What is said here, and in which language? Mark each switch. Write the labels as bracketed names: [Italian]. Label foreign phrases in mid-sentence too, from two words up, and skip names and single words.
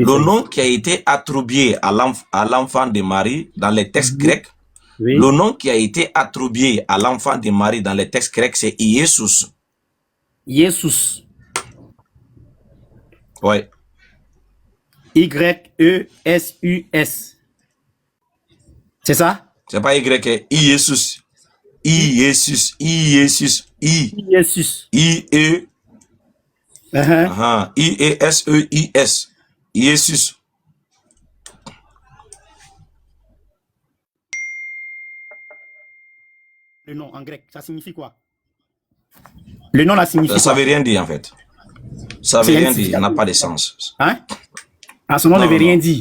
[French] le nom qui a été attribué à l'enfant de Marie dans les textes grecs, le nom qui a été attribué à l'enfant de Marie dans les textes grecs, c'est Jésus. Jésus. Oui. Y-E-S-U-S. C'est ça? C'est pas Y, c'est Jésus. Jésus. Jésus. Jésus. I-E. I-E-S-E-I-S. Jésus. Le nom en grec, ça signifie quoi? Le nom, là, signifie quoi? Ça veut rien dire, en fait. Ça veut rien dire, ça n'a pas de sens. Hein? Ah, son nom ne veut rien dire.